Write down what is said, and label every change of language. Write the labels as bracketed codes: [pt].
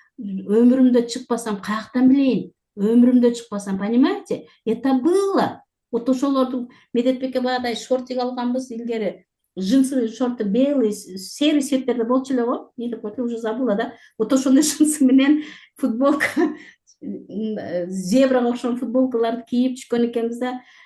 [ky] Өмүрүмдө чыкпасам, каяктан билейин? Өмүрүмдө чыкпасам, [ru] понимаете? Это было. Вот [ky] ошолорду Медетбекке баягыдай шортик алганбыз илгери. [ru] Джинсы, шорты белый, серый [ky] цветтерде болчу эле го. Не деп коет, [ru] уже забыла, да. [ky] Вот ошондой джинсы менен футболка, зебрага окшогон футболкаларды кийип түшкөн экенбиз да.